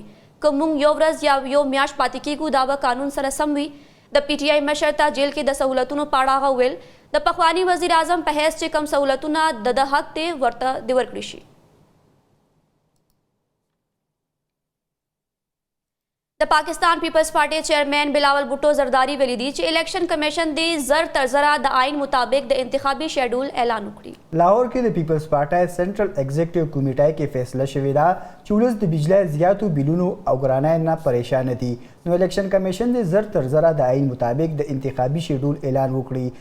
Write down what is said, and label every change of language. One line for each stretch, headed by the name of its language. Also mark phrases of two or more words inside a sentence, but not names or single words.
Pashto: که موږ یو ورځ یا یو میاشت پاتې کېږو دا به قانون سره سم وي. د پی ټی آی مشر ته جیل کې د سہولتونو په اړه هغه ویل د پخوانی وزیر اعظم په حیث چې کم سہولتونه د حق ته ورته دی ورکړي شي. د پاکستان پیپلز پارټي چیئرمین بلاول بھٹو زرداری ویلي دي چې الیکشن کمیشن د زر تر زره د آئین مطابق د انتخابي شیډول اعلان وکړي. لاهور کې د پیپلز پارټي سنټرل ایگزیکټیو کمیټې کې فیصله شوې ده چې ولس د بجلی زیاتو بیلونو او ګرانۍ نه پریشان دي. نو الیکشن کمیشن د زر تر زره د آئین مطابق د انتخابي شیډول اعلان وکړي.